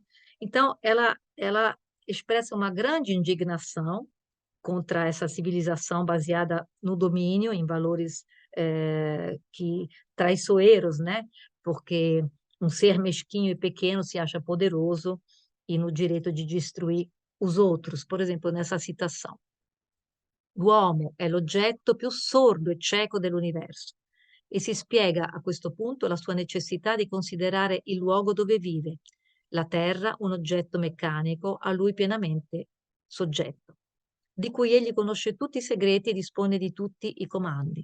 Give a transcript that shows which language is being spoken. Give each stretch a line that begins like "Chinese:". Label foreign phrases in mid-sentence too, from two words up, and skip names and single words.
Portuguese: Então, ela expressa uma grande indignação contra essa civilização baseada no domínio, em valores que traiçoeiros, né? Porque um ser mesquinho e pequeno se acha poderoso e no direito de destruir os outros. Por exemplo, nessa citação:
Italian: l'uomo è l'oggetto più sordo e cieco dell'universo. e si spiega a questo punto la sua necessità di considerare il luogo dove vive, la terra un oggetto meccanico a lui pienamente soggetto, di cui egli conosce tutti i segreti e dispone di tutti i comandi.